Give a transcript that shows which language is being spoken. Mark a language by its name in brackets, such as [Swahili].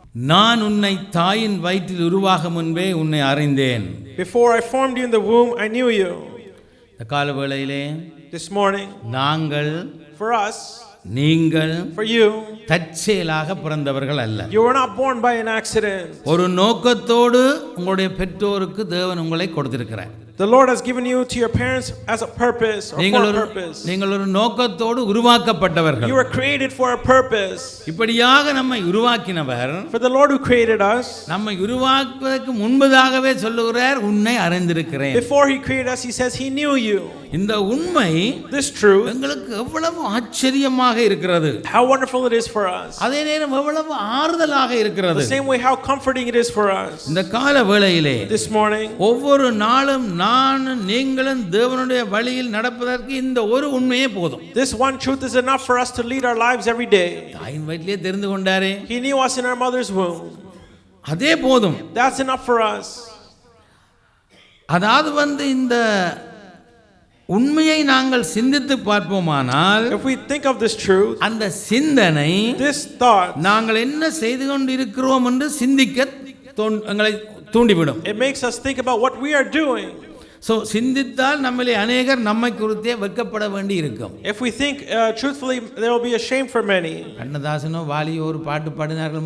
[Tamil] நான் உன்னை தாயின் வயிற்றில் உருவாக முன்பே உன்னை அறிந்தேன். [English] Before I formed you in the womb, I knew you. [Tamil] இந்த கால வேளையிலே, [English] this morning, [Tamil] நாங்கள், [English] for us, [Tamil] நீங்கள், [English] for you, [Tamil] தற்செயலாக பிறந்தவர்கள் அல்ல. [English] you were not born by an accident. [Tamil] ஒரு நோக்கத்தோடு உங்களுடைய பெற்றோருக்கு தேவன் உங்களை கொடுத்திருக்கிறார். [English] The Lord has given you to your parents as a purpose or for a purpose. [Tamil] நீங்கள் ஒரு நோக்கத்தோடு உருவாக்கப்பட்டவர்கள். [English] You were created for a purpose. [Tamil] இப்படியாக நம்மை உருவாக்கினவர், [English] for the Lord who created us, [Tamil] நம்மை உருவாக்குவதற்கு முன்பதாகவே சொல்லுகிறார், உன்னை அறிந்திருக்கிறேன். [English] before he created us, he says he knew you. [Tamil] இந்த உண்மை [English] This truth, [Tamil] எங்களுக்கு எவ்வளவு ஆச்சரியமாக இருக்கிறது, [English] how wonderful it is for us. [Tamil] அதே நேரம் எவ்வளவு ஆறுதலாக இருக்கிறது. [English] The same way how comforting it is for us. [Tamil] இந்த கால வேளையிலே [English] This morning, [Tamil] ஒவ்வொரு நாளும் நானும் நீங்களும் தேவனுடைய வழியில் நடப்பதற்கு இந்த ஒரு உண்மையே போதும். [English] this one truth is enough for us to lead our lives every day. [Tamil] தாயின் வயிற்றிலே தெரிந்து கொண்டாரே, [English] He knew us in our mother's womb. [Tamil] அதே போதும். [English] That's enough for us. [Tamil] அதாவது இந்த உண்மையை நாங்கள் சிந்தித்து பார்ப்போமானால், [English] If we think of this truth, [Tamil] அந்த சிந்தனை [English] this thought, [Tamil] நாங்கள் என்ன செய்து கொண்டிருக்கிறோம் என்று சிந்திக்க எங்களை தூண்டிவிடும். [English] it makes us think about what we are doing. [Tamil] சிந்தித்தால் நம்மளே அநேகர் நம்மை குறித்தே வெட்கப்பட வேண்டி இருக்கும். [English] If we think truthfully, there will be a shame for many. [Tamil] கண்ணதாசனோ வாலியோ ஒரு பாட்டு பாடினார்கள்.